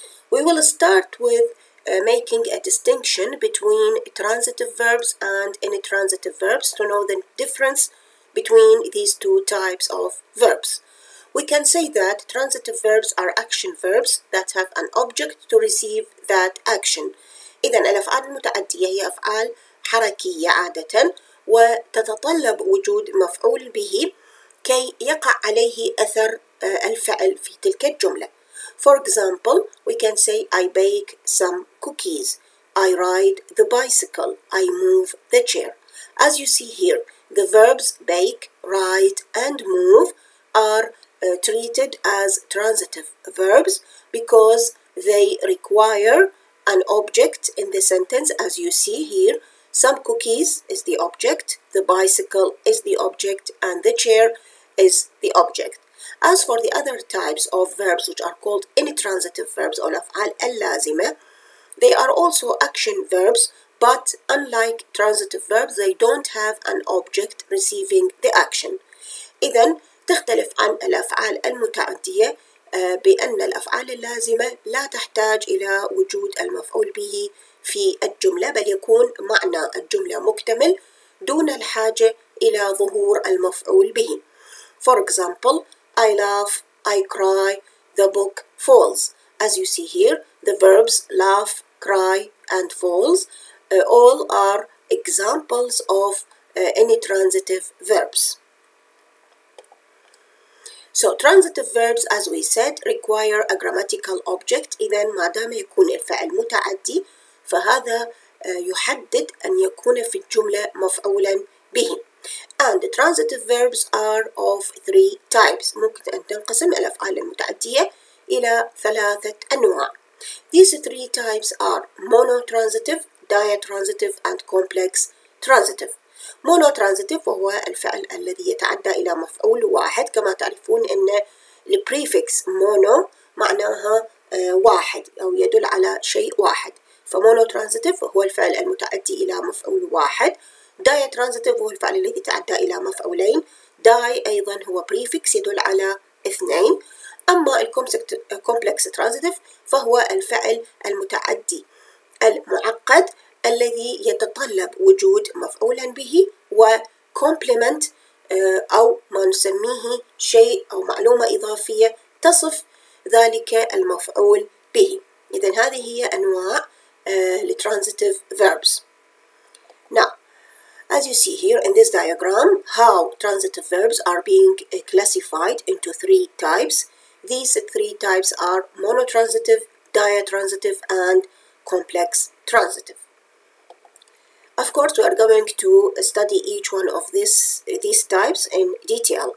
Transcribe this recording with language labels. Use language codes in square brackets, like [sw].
[en] We will start with making a distinction between transitive verbs and intransitive verbs to know the difference between these two types of verbs. We can say that transitive verbs are action verbs that have an object to receive that action. [ar] إذن الأفعال المتعدية هي أفعال حركية عادة وتتطلب وجود مفعول به كي يقع عليه أثر الفعل في تلك الجملة. [en] For example, we can say I bake some cookies, I ride the bicycle, I move the chair. As you see here, the verbs bake, ride, and move are treated as transitive verbs because they require an object in the sentence. As you see here, some cookies is the object, the bicycle is the object, and the chair is the object. As for the other types of verbs which are called intransitive verbs or [ar] الأفعال اللازمة, [en] they are also action verbs, but unlike transitive verbs they don't have an object receiving the action. [ar] إذن تختلف عن الأفعال المتعدية بأن الأفعال اللازمة لا تحتاج إلى وجود المفعول به في الجملة، بل يكون معنى الجملة مكتمل دون الحاجة إلى ظهور المفعول به. [en] For example, I laugh, I cry, the book falls. As you see here, the verbs laugh, cry, and falls all are examples of intransitive verbs. So transitive verbs, as we said, require a grammatical object. [ar] إذن ما دام يكون الفعل متعدي فهذا يحدد أن يكون في الجملة مفعولا به. [en] And the transitive verbs are of three types. [ar] ممكن أن تنقسم الأفعال المتعدية إلى ثلاثة أنواع. [en] These three types are monotransitive, diatransitive, and complex transitive. [ar] monotransitive وهو الفعل الذي يتعدى إلى مفعول واحد. كما تعرفون أن البريفكس mono معناها واحد أو يدل على شيء واحد. فمونوترانزيتيف هو الفعل المتعدي إلى مفعول واحد. diatransitive هو الفعل الذي يتعدى إلى مفعولين. die أيضا هو بريفكس يدل على اثنين. أما الكومبلكس ترانزيتيف فهو الفعل المتعدي المعقد الذي يتطلب وجود مفعولا به وكومبلمنت أو ما نسميه شيء أو معلومة إضافية تصف ذلك المفعول به. إذن هذه هي أنواع [en] transitive verbs. Now, as you see here in this diagram, how transitive verbs are being classified into three types. These three types are monotransitive, diatransitive, and complex transitive. Of course, we are going to study each one of these types in detail.